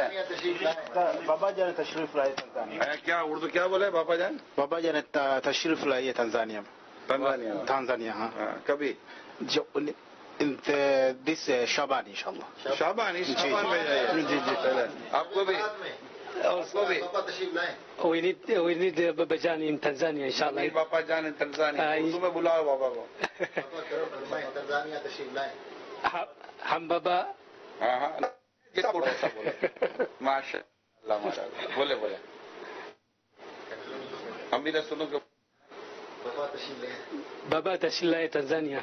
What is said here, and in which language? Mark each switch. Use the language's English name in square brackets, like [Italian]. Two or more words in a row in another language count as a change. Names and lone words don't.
[Hindi] बाबा जान तशरीफ लाए तंजानिया। क्या उर्दू क्या बोले बाबा जान? बाबा जान तशरीफ लाए तंजानिया। तंजानिया हाँ। कभी जो दिस शाबान इंशाल्लाह। शाबान में जाइए। जी आपको भी [English] We need Baba Jan in Tanzania, inshallah. Baba Jan in Tanzania. [Hindi] उर्दू में बुलाओ बाबा को। तंजानिया तशरीफ लाए। हम बाबा। हाँ माशाअल्लाह बोले हम भी ना सुनो कि बाबा तशरीफ लाए तंजानिया।